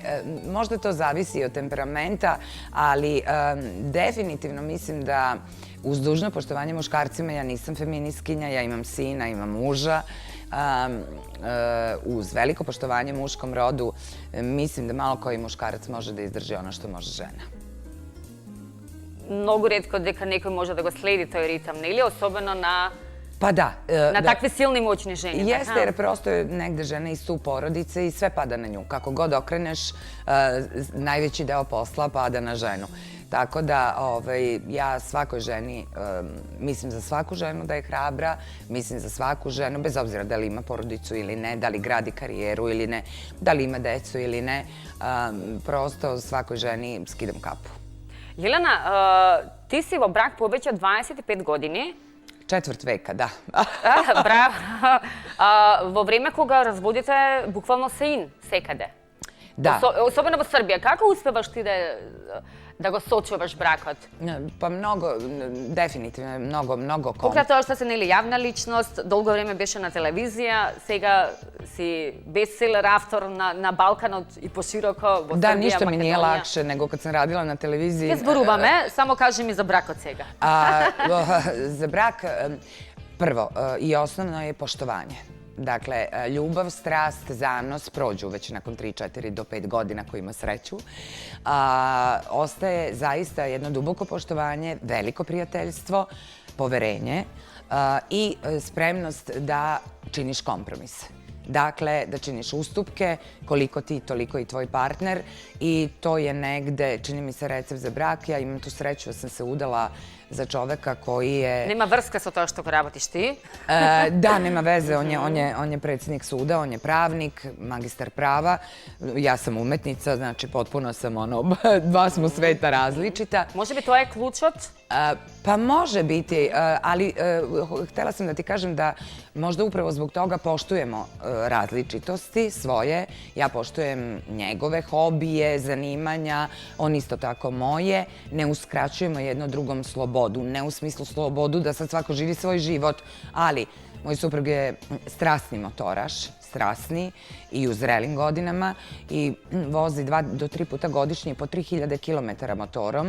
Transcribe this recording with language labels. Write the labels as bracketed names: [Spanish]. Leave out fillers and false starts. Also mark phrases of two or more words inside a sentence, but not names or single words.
[Serbian] Možda to zavisi od temperamenta, ali definitivno mislim da uz dužno poštovanje muškarcima, ja nisam feministkinja, ja imam sina, imam muža, uz veliko poštovanje muškom rodu, mislim da malo koji muškarac može da izdrži ono što može žena. [Macedonian] Многу ретко дека некој може да го следи тој ритам, нели? Особено на [Serbian] Pa da. na takve silne i moćne žene. Jeste, jer prosto je negde žena iz tu porodice i sve pada na nju. Kako god okreneš, najveći deo posla pada na ženu. Tako da ja svakoj ženi, mislim za svaku ženu da je hrabra, mislim za svaku ženu, bez obzira da li ima porodicu ili ne, da li gradi karijeru ili ne, da li ima decu ili ne, prosto svakoj ženi skidam kapu. [Macedonian] Jelena, ти си во брак повеќе од 25 години. [Serbian] Četvrt veka, da. [Macedonian] Браво. Во време кога разводите буквално се ин секаде. [Serbian] Da. [Macedonian] Особено во Србија. Како успеваш ти да го сочуваш бракот? [Serbian] Pa mnogo, definitivno, mnogo [Macedonian] Покрај тоа што си нели јавна личност, долго време беше на телевизија, сега си бестселер автор на Балканот и пошироко во Србија, [Serbian] Da, ništa mi [Macedonian] Македонија. [Serbian] nije lakše nego kad sam radila na televiziji. [Macedonian] Не зборуваме, само кажи ми за бракот сега. [Serbian] Za brak, prvo i osnovno je poštovanje. Dakle, ljubav, strast, zanos prođu već nakon 3, 4 do 5 godina ko ima sreću. Ostaje zaista jedno duboko poštovanje, veliko prijateljstvo, poverenje i spremnost da činiš kompromise. Dakle, da činiš ustupke, koliko ti, toliko i tvoj partner i to je negde, čini mi se, recept za brak. Ja imam tu sreću da sam se udala za čoveka koji je... [Macedonian] Нема врска со тоа што го работиш ти? [Serbian] Da, nema veze, on je predsjednik suda, on je pravnik, magistar prava, ja sam umetnica, znači potpuno sam dva smo sveta različita. [Macedonian] Може би тоа е клучот? [Serbian] Pa može biti, ali htela sam da ti kažem da možda upravo zbog toga poštujemo različitosti svoje. Ja poštujem njegove hobije, zanimanja, on isto tako moje. Ne uskraćujemo jedno drugom slobodu, ne u smislu slobodu da sad svako živi svoj život, ali moj suprug je strasni motoraš, strasni i u zrelim godinama i vozi 2 do 3 puta godišnje po 3000 km motorom.